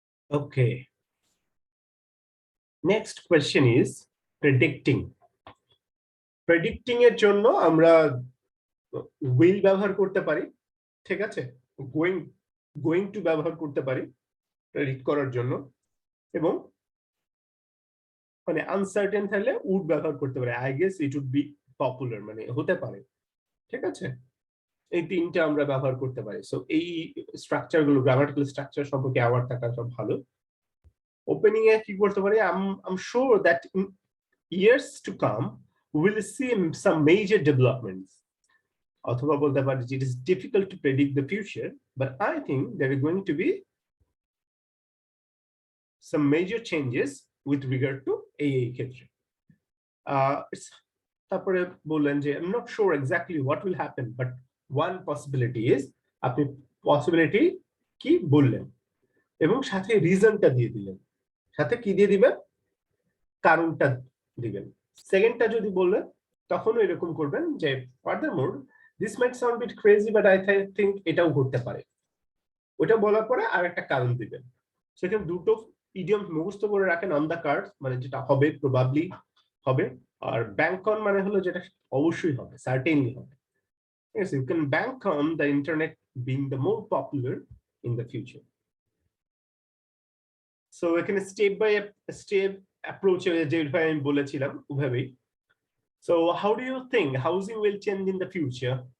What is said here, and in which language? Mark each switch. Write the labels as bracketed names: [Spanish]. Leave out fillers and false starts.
[English] Okay. Next question is predicting. [Bangla] Predicting এর জন্য আমরা will ব্যবহার করতে পারি, ঠিক আছে? going to ব্যবহার করতে পারি predict করার জন্য, এবং মানে আনসার্টেন থাকলে উড ব্যবহার করতে পারে। [English] I guess it would be popular, [Bangla] মানে হতে পারে, ঠিক আছে? এই তিনটা আমরা ব্যবহার করতে পারি। সো এই স্ট্রাকচার গুলো, গ্রামাটিক্যাল স্ট্রাকচার সম্পর্কে অ্যাওয়ার্ড থাকা সব ভালো। ওপেনিং এ কি করতে পারি? [English] I'm sure that in years to come we will see some major developments. [Bangla] অথবা বলতে পারি [English] it is difficult to predict the future, but I think there are going to be some major changes with regard to [Bangla] এই ক্ষেত্রে। তারপরে বললেন যে [English] I'm not sure exactly what will happen, but one possibility is, [Bangla] আপনি possibility কি বললেন এবং সাথে রিজনটা দিয়ে দিলেন। সাথে কি দিয়ে দিবেন? কারণটা দিবেন। সেকেন্ডটা যদি বললেন তখনও এরকম করবেন যে [English] furthermore this might sound bit crazy but I think [Bangla] এটাও ঘটতে পারে। ওটা বলার পরে আরেকটা কারণ দিবেন। সেখানে দুটো ইডিয়ম মুখস্থ করে রাখেন, অন দ্য কার্ড মানে যেটা হবে, প্রবাবলি হবে, আর ব্যাংক অন মানে হলো যেটা অবশ্যই হবে, সার্টেনলি হবে। [English] Yes, you can bank on the internet being the more popular in the future. So we can step by step approach [Bangla] যেভাবে আমি বলেছিলাম ওভাবেই। [English] So how do you think housing will change in the future?